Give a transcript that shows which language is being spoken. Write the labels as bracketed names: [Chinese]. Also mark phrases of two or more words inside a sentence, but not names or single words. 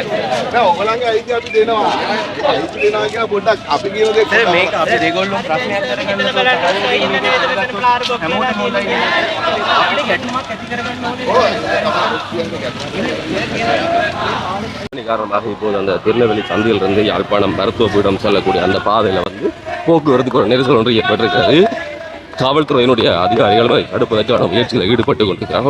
[Sinhala] නෑ ඔයගලගේ අයිතිය අපි දෙනවා. අයිතිය දෙනවා කියලා පොඩ්ඩක් අපි කියන දේ සර් මේක අපි දෙගොල්ලෝ ප්‍රශ්නයක් කරගන්න හැමෝටම හොඳයි. අපිට ගැටුමක් ඇති කරගන්න ඕනේ. [Tamil] காரணமாக இப்போது அந்த திருநெல்வேலி சந்தையிலிருந்து யாழ்ப்பாணம் மருத்துவ பீடம் செல்லக்கூடிய அந்த பாதையில் வந்து போக்குவரத்துக்கு ஒரு நெரிசல் ஒன்று ஏற்பட்டிருக்கிறது. காவல்துறையினுடைய அதிகாரிகளும் தடுப்பதற்கான முயற்சியில் ஈடுபட்டு கொண்டிருக்கிறார்கள்.